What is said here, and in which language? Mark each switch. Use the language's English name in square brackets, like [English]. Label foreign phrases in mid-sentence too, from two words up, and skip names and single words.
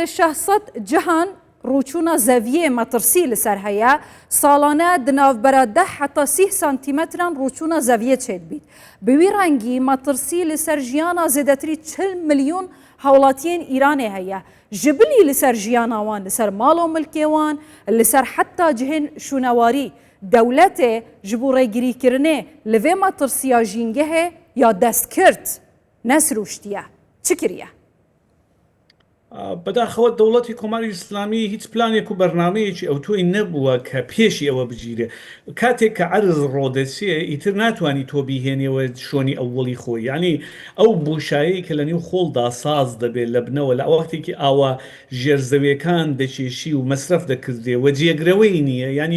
[Kurdish] 600 جیهان ڕوچوونە زەڤیێ مەترسی لەسەر هەیە ساڵانە دناوبەرە 10 حتا 30 سانتیمەتران ڕوچوونە زەڤیە چێت بیت بەوی ڕەنگی مەترسی لەسەر ژیانە زێدەتری 40 ملیۆن هەوڵاتیان ئیرانێ هەیە ژبلی لەسەر ژیاناوان لەسەر ماڵ و ملکێوان لەسەر حتا جهێن شوونەواری دەولەتێ ji bo rêgirîkirinê li vê metirsiya jîngehê ya destkirt nesrûştiye çi kiriye [Central Kurdish] بەداخەوە دەوڵەتی کۆماری ئیسلامی هیچ پلانێک و بەرنمەیەکی ئەو تۆی نەبووە کە پێشی ئەوە بگیرێ کاتێک کە عرز ڕۆدەچێ ئیتر ناتوانانی تۆ بیهێنەوە شۆنی ئەوڵی خۆی ینی ئەو بۆشایی کە لە نێو خۆڵدا ساز دەبێت لە بنەوە لە ئەوەختێکی ئاوا ژێرزەویەکان دەچێشی و مەصرف دەکردێ وە جێگرەوەی نییە ینی